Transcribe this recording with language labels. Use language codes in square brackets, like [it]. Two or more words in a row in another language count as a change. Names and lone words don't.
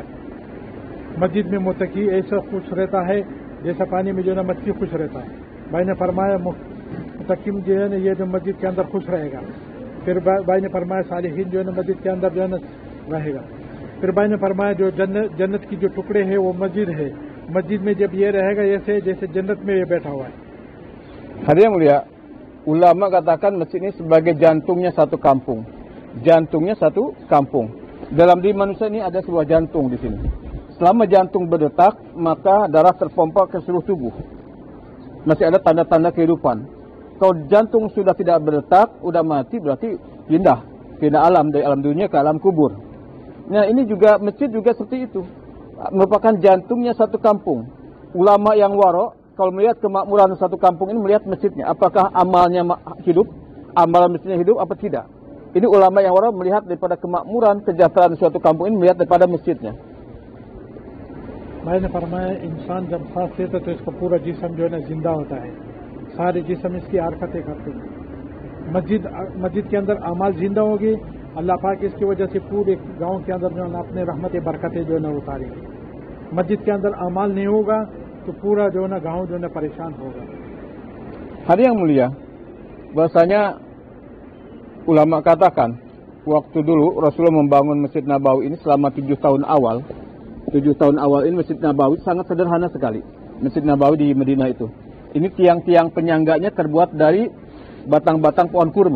[hi] मस्जिद में मुत्तकी ऐसा खुश रहता है जैसा पानी में जो है ना मच्छी खुश रहता है। भाई ने फरमाया मुत्तकी जो है ना ये जो मस्जिद के अंदर खुश रहेगा। फिर भाई ने फरमाया सालिहीन जो है ना मस्जिद के अंदर जो है ना रहेगा। फिर भाई ने फरमाया जो जन्नत की जो टुकड़े है वो मस्जिद है, मस्जिद में जब ये रहेगा ऐसे जैसे जन्नत में ये बैठा हुआ है। [id] Hadirin mulia, ulama katakan masjid ini sebagai jantungnya satu kampung. Jantungnya satu kampung. Dalam diri manusia ini ada sebuah jantung di sini. Selama jantung berdetak, maka darah terpompa ke seluruh tubuh. Masih ada tanda-tanda kehidupan. Kalau jantung sudah tidak berdetak, udah mati, berarti pindah alam dari alam dunia ke alam kubur. Nah, ini juga masjid juga seperti itu. Merupakan jantungnya satu kampung. Ulama yang waro kalau melihat kemakmuran satu kampung ini melihat masjidnya, apakah amalnya hidup, amalan masjidnya hidup apa tidak. Ini ulama yang waro melihat daripada kemakmuran, kesejahteraan suatu kampung ini melihat daripada masjidnya. [hi] मैंने फरमाया इंसान जब सांस लेता तो इसका पूरा जिस्म जो है ना जिंदा होता है, सारे जिस्म इसकी हरकतें करते हैं। मस्जिद के अंदर अमाल जिंदा होगी, अल्लाह पाक इसकी वजह से पूरे गांव के अंदर जो है ना अपने रहमतें बरकतें जो है ना उतारेंगे। मस्जिद के अंदर अमाल नहीं होगा तो पूरा जो है ना गांव जो है ना परेशान होगा। [id] Hadirin yang mulia, bahasanya ulama katakan waktu dulu Rasulullah membangun Masjid Nabawi ini selama 7 tahun awal. 7 tahun awal ini Masjid Nabawi sangat sederhana sekali. Masjid Nabawi di Madinah itu. Ini tiang-tiang penyangganya terbuat dari batang-batang pohon kurma.